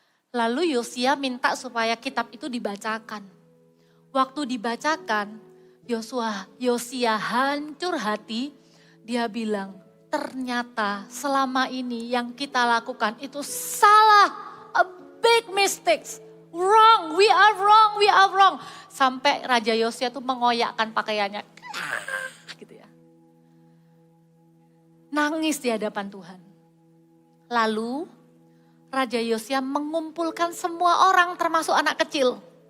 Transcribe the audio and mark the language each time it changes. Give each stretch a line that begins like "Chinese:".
Indonesian: Lalu Yosia minta supaya kitab itu dibacakan. Waktu dibacakan, Yosia hancur hati. Dia bilang, ternyata selama ini yang kita lakukan itu salah.
English: A big mistakes. Wrong, we are wrong, we are wrong.
Indonesian: Sampai Raja Yosia tuh mengoyakkan pakaiannya. Gitu ya. Nangis di hadapan Tuhan. Lalu Raja Yosia mengumpulkan semua orang termasuk anak kecil.